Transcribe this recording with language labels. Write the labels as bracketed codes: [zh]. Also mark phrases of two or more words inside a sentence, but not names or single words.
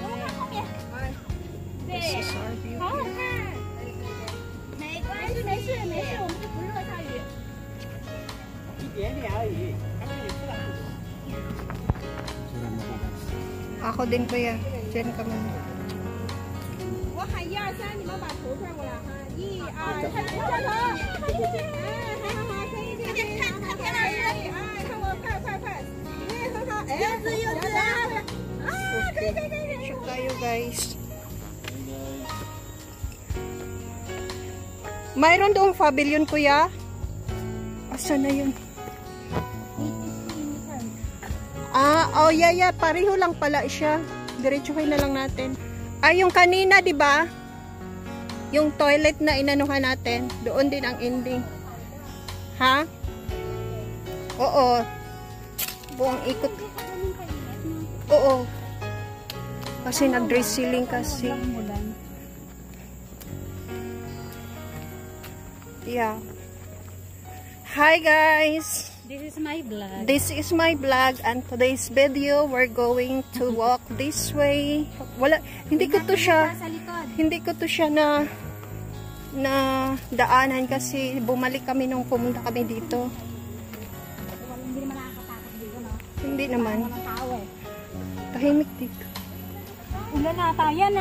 [en] This is our view. [zh] 没事，我们就不热下雨。一点点而已。 [tl] Ako din kuya. Diyan ka muna. [zh] 我喊1、2、3，你们把头转过来哈。1、2、3，转头。好，可以这样。看田老师，看我，快。很好，柚子。可以。 [tl] Shoot tayo guys. Mayroon doong pavilion kuya. Asa na yun? Yeah. Pareho lang pala siya. Diretsuhin na lang natin. Yung kanina, di ba? Yung toilet na inanuhan natin. Doon din ang ending. Ha? Oo. Buong ikot. Oo. Kasi nag-dress ceiling kasi. Yeah. [en] Hi guys. This is my vlog. This is my vlog and today's video we're going to walk this way. [tl] Hindi ko to siya na na daanan kasi bumalik kami nung pumunta kami dito. Hindi naman nakakatakot dito, no? Hindi naman. Walang tao eh. Tahimik dito. Ulan na, tayo na.